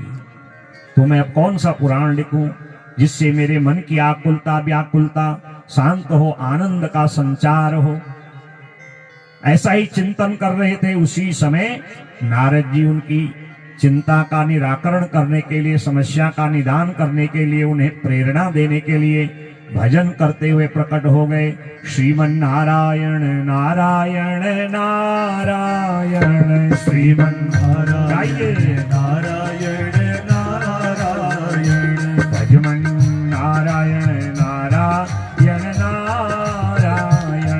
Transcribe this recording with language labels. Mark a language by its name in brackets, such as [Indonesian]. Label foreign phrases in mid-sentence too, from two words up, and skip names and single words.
[Hindi] तो मैं अब कौन सा पुराण लिखूं जिससे मेरे मन की आकुलता व्याकुलता शांत हो, आनंद का संचार हो? ऐसा ही चिंतन कर रहे थे। उसी समय नारद जी उनकी चिंता का निराकरण करने के लिए, समस्या का निदान करने के लिए, उन्हें प्रेरणा देने के लिए भजन करते हुए प्रकट हो गए। श्रीमन नारायण नारायण नारायण, श्रीमन नारायण नारायण नारायण, भजमन नारायण नारायण नारायण,